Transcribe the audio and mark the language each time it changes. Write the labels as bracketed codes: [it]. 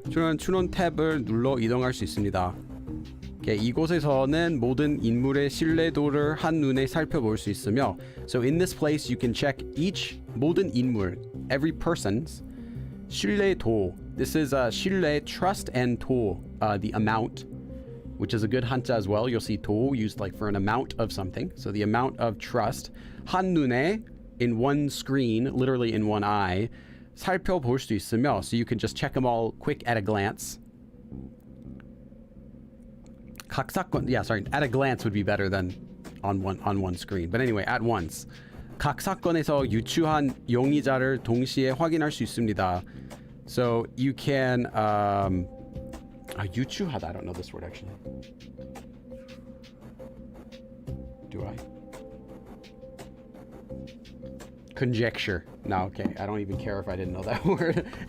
[ko] 추론 탭을 눌러 이동할 수 있습니다. [en] Okay, [ko] 이곳에서는 모든 인물의 신뢰도를 한눈에 살펴볼 수 있으며, [en] so in this place you can check each [ko] 모든 인물, [en] every person's 신뢰도. This is 신뢰, trust, and 도, the amount, which is a good 한자 as well. You'll see 도 used like for an amount of something. So the amount of trust. 한눈에, in one screen, literally in one eye. [ko] 살펴볼 수 있으며, [en] so you can just check them all quick at a glance. [ko] 각 사건, [en] at a glance would be better than on one screen. But anyway, at once. [ko] 각 사건에서 유추한 용의자를 동시에 확인할 수 있습니다. [en] So you can 유추하다. I don't know this word actually. Do I? Conjecture. No, okay. I don't even care if I didn't know that word.